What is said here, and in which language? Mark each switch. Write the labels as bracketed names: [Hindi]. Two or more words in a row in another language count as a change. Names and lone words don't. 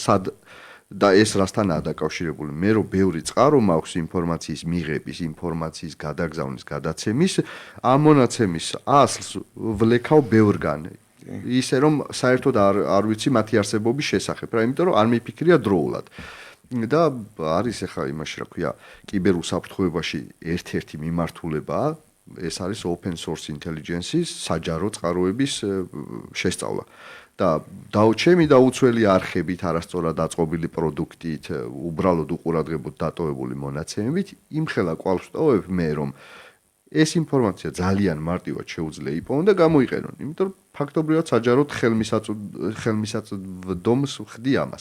[Georgian] და ეს რასთანაა დაკავშირებული? მე რომ ბევრი წყარო მაქვს ინფორმაციის მიღების, ინფორმაციის გადაგზავნის, გადაცემის, ამ მონაცემის ასლს ვლექავ ბევრგან. ისე რომ საერთოდ არ ვიცი მათი არსებობის შესახებ, რა, იმიტომ რომ არ მიფიქრია დროულად. და არის ახლა იმაში, რა ქვია, კიბერუსაფრთხოებაში ერთ-ერთი მიმართულებაა, ეს არის [English] open source intelligence- [Georgian] ის საჯარო წყაროების შესწავლა. და ჩემი დაუცველი არხებით, არასწორად დაწყობილი პროდუქტით, უბრალოდ უყურადღებოდ დატოვებული მონაცემებით, იმხელა კვალს ვტოვებ მე, რომ ეს ინფორმაცია ძალიან მარტივად შეუძლია იპოვონ და გამოიყენონ, იმიტომ რომ ფაქტობრივად საჯაროდ ხელმისაწვდომს ვხდი ამას.